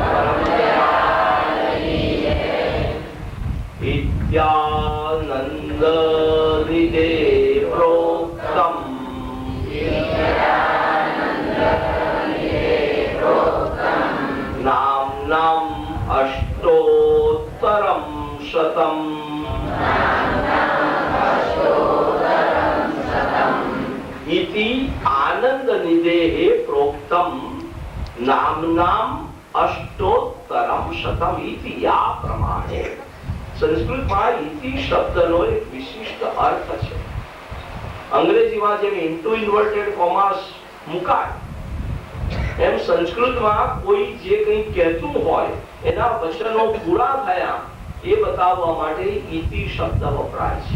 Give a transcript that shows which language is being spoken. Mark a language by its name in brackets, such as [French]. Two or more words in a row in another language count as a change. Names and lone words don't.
[Sanskrit] નિત્યાનંદ નિદે પ્રોક્તમ નામ નામ અષ્ટોત્તરમ શતમ इति आनंद निदेहे प्रोक्तम नामनाम अष्टोत्तरम शतम इति [Gujarati] યા પ્રમાણે. સંસ્કૃતમાં ઇતિ શબ્દનો એક વિશિષ્ટ અર્થ છે. અંગ્રેજીમાં જેમ [English] into inverted commas [Gujarati] મુકાય એમ સંસ્કૃતમાં કોઈ જે કંઈ કહેતું હોય એના વચનો પૂરા થયા એ બતાવવા માટે ઇતિ શબ્દ વપરાય છે.